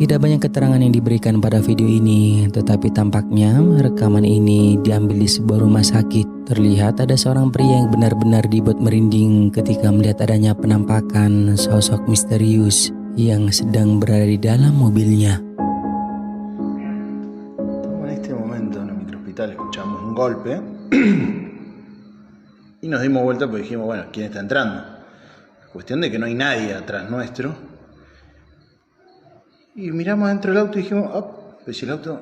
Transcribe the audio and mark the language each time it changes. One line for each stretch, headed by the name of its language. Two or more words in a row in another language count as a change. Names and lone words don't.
Indonesian: Tidak banyak keterangan yang diberikan pada video ini, tetapi tampaknya rekaman ini diambil di sebuah rumah sakit. Terlihat ada seorang pria yang benar-benar dibuat merinding ketika melihat adanya penampakan sosok misterius yang sedang berada di dalam mobilnya.
Spanish: En este momento en el microhospital escuchamos un golpe y nos dimos vuelta porque dijimos, bueno, ¿quién está entrando? Cuestión de que no hay nadie atrás nuestro. Y miramos dentro del auto y dijimos, oh, pues si el auto...